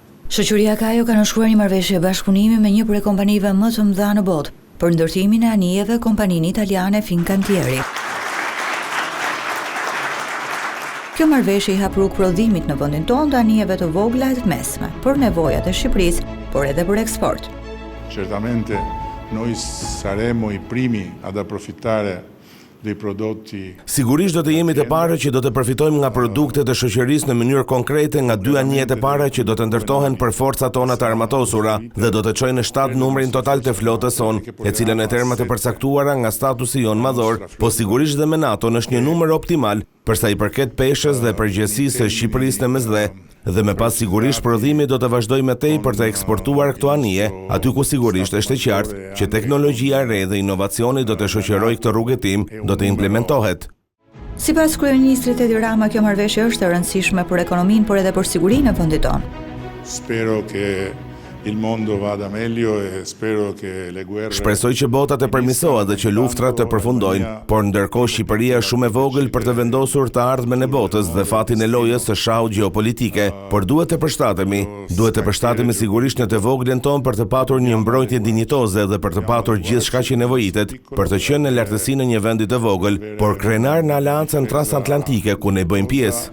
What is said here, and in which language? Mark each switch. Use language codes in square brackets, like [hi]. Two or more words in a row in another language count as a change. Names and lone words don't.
[sq] Shoqëria Kajo ka nënshkruar një marrëveshje bashkëpunimi me një prej kompanive më të mëdha në botë për ndërtimin e anijeve kompaninë italiane Fincantieri. Kjo marrëveshje i hap rrugë prodhimit në vendin tonë të anijeve të vogla e të mesme për nevojat e Shqipërisë, por edhe për eksport. [it] Certamente noi saremo i primi ad approfittare dei prodotti. [sq] Sigurisht do të jemi të parë që do të përfitojmë nga produktet e shoqërisë në mënyrë konkrete nga dy anijet e para që do të ndërtohen për forcat tona të armatosura dhe do të çojnë në 7 numrin total të flotës sonë, e cila në terma të përcaktuara nga statusi jon madhor, po sigurisht dhe me NATO është një numër optimal për sa i përket peshës dhe përgjegjësisë së Shqipërisë në mesdhe. Dhe me pas sigurisht prodhimi do të vazhdojë me tej për të eksportuar këto anije, aty ku sigurisht është e qartë që teknologjia e re dhe inovacioni do të shoqërojë këtë rrugëtim, do të implementohet. Sipas kryeministrit Edi Rama, kjo marrëveshje është e rëndësishme për ekonominë, por edhe për sigurinë e vendit tonë. [it] Spero che il mondo vada meglio e spero che le guerre. [sq] Shpresoj që bota të përmirësohet dhe që luftrat të përfundojnë, por ndërkohë Shqipëria është shumë e vogël për të vendosur të ardhmen e botës dhe fatin e lojës së shau gjeopolitike, por duhet të përshtatemi sigurisht në të voglin tonë për të patur një mbrojtje dinjitoze dhe për të patur gjithçka që nevojitet, për të qenë në lartësinë e një vendi të vogël, por krenar në aleancën transatlantike ku ne bëjmë pjesë.